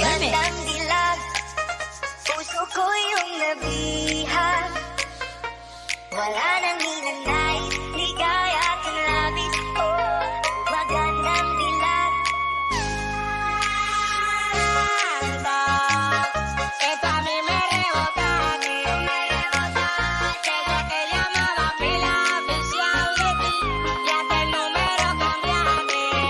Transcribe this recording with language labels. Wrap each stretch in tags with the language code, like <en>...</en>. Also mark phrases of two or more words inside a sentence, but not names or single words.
<tl>Magandang dilag. Puso ko yung nabihan. Wala nang ninanais, ligaya at labis. Oh, magandang dilag.</tl> <es>Esto a mí me rebota, desde que llamaba pila oficial de ti, y hasta el número cambiaste.</es>